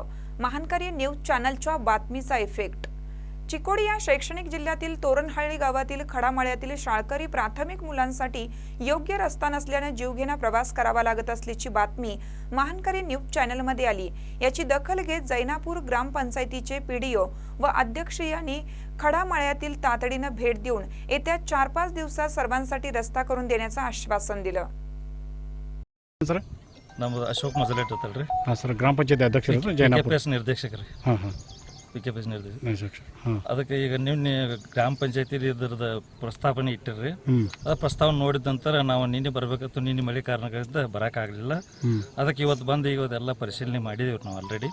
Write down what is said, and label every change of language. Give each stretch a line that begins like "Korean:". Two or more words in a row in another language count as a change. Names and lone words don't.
Marathi: महानकारी न्यूज चॅनलच्या बातमीचा इफेक्ट। चिकोडी या शैक्षणिक जिल्ह्यातील तोरणहळ्ळी गावातील खडामळ्यातील शाळकरी प्राथमिक मुलांसाठी योग्य रस्ता नसल्याने जीवघेणा प्रवास करावा लागत असल्याची बातमी महानकारी न्यूज चॅनलमध्ये आली। याची दखल घेत जैनापूर ग्रामपंचायतीचे पीडीओ व अध्यक्ष यांनी खडामळ्यातील तातडीने भेट देऊन येत्या 4-5 दिवसात सर्वांसाठी रस्ता करून देण्याचे आश्वासन दिले। सर नम्बर अशोक मजलेट होतल्री। हां सर,
Kannada: ಗ್ರಾಮಪಂಚಾಯತಿ ಅಧ್ಯಕ್ಷರು ಜೈನಾಪುರ ನಿರ್ದೇಶಕರು। ಹಾಂ ಪಿಕೆಪಿಎಸ್ ನಿರ್ದೇಶಕ। ಹಾಂ ಅದಕ್ಕೆ ಈಗ ನೀವು ಗ್ರಾಮ ಪಂಚಾಯತಿ ಇದರದ ಪ್ರಸ್ತಾವನೆ ಇಟ್ಟಿರ್ರಿ। ಆ ಪ್ರಸ್ತಾವನೆ ನೋಡಿದ ನಂತರ ನಾವು ನಿನ್ನೆ ಬರಬೇಕಿತ್ತು, ನಿನ್ನೆ ಮಳೆ ಕಾರಣದಿಂದ ಬರೋಕ್ಕಾಗಲಿಲ್ಲ। ಅದಕ್ಕೆ ಇವತ್ತು ಬಂದು ಇವತ್ತೆಲ್ಲ ಪರಿಶೀಲನೆ ಮಾಡಿದೇವ್ರಿ ನಾವು ಆಲ್ರೆಡಿ।